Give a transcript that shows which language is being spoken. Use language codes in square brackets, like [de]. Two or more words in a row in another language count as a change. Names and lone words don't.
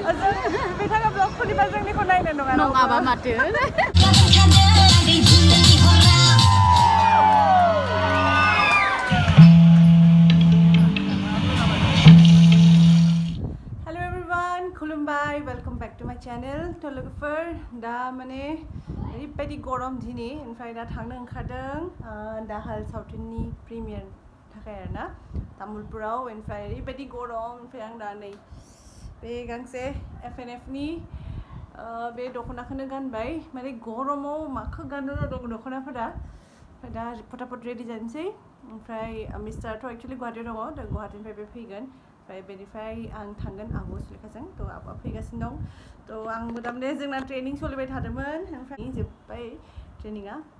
[brx] बिथाङा ब्लग खुलिबा जोंनिखौ नायनो नङा नङाबा माथो [en] Hello everyone [brx] खुलुमबाय [en] welcome back to my channel [brx] तो लोगोफोर दा माने ओरैबायदि गरम दिनै ओमफ्राय दा थांनो ओंखारदों दाहाल सावथुननि प्रिमियार थाखाय आरोना तामुलपुराव ओमफ्राय ओरैबायदि गरम ओमफ्राय आं दा नै बे गांसे FNF नि बे दख'नाखौनो गानबाय माने गरमाव माखौ गाननो दं दख'नाफोरा ओमफ्राय दा फटाफट रेडि जानोसै ओमफ्राय मिस्टाराथ' एक्चुअलि गुवाहाटीयाव दङ दा गुवाहाटीनिफ्राय बे फैगोन ओमफ्राय बेनिफ्राय आं थांगोन आब' सुलेखाजों थ' आब'आ फैगासिनो दं थ' आंबो दामाने जोंना ट्रेनिं सोलिबाय थादोंमोन ओमफ्राय जोब्बाय ट्रेनिङा